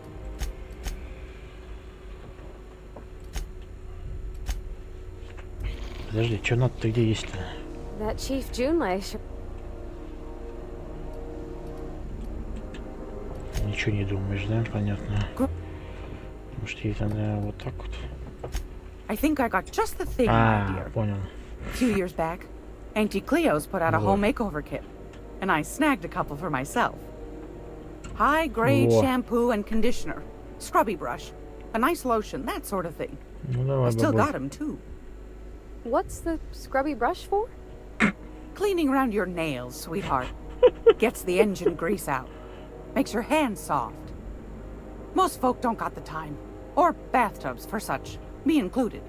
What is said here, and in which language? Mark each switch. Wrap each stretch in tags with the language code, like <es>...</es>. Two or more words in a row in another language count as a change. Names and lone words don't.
<ru>Подожди, чё надо-то где есть-то?</ru> <en>That Chief Junlei.</en> <ru>Ничего не думаешь, да? Понятно. Может, ей там вот так вот?</ru> <en>I think I got just the thing, my dear.</en> <ru>Понял.</ru> <en>A few years back, Auntie Cleo's put out a home makeover kit, and I snagged a couple for myself. High-grade shampoo and conditioner, scrubby brush, a nice lotion, that sort of thing.</en> <ru>Ну, давай,</ru> <en>I still</en> <ru>бабуль.</ru> <en>got them, too. What's the scrubby brush for? Cleaning around your nails, sweetheart. Gets the engine grease out. Makes your hands soft. Most folk don't got the time. Or bathtubs for such, me included.</en>